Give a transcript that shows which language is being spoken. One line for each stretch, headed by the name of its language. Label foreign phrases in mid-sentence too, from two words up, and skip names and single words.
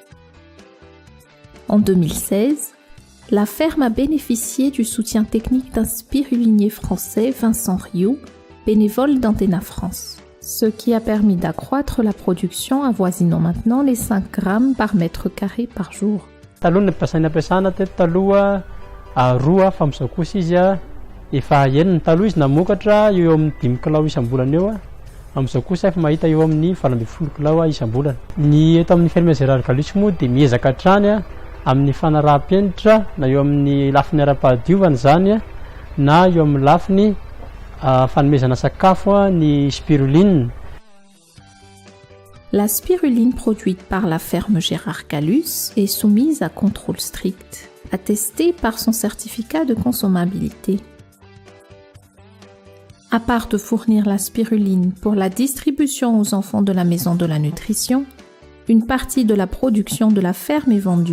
French: En 2016, la ferme a bénéficié du soutien technique d'un spirulinier français, Vincent Rioux, bénévole d'Antena France. ce qui a permis d'accroître la production avoisinant maintenant les 5 grammes par mètre carré par jour.
Malagasy: Taloha ny basaina ampiasana teto taloha roa fa amin'izao kosa izy efa enina taloha izy namokatra eo amin'ny 5 kilao isam-bolana eo amin'izao kosa efa mahita eo amin'ny 20 kilao isam-bolana. Ny eto amin'ny ferme Gérard Galusy moa dia miezaka hatrany amin'ny fanaraha-penitra na eo amin'ny lafiny ara-pahadiovana zany na eo amin'ny lafiny fanomezana sakafo ny spiruline.
French: La spiruline produite par la ferme Gérard Galusy est soumise à contrôle strict, attestée par son certificat de consommabilité. À part de fournir la spiruline pour la distribution aux enfants de la maison de la nutrition, une partie de la production de la ferme est vendue.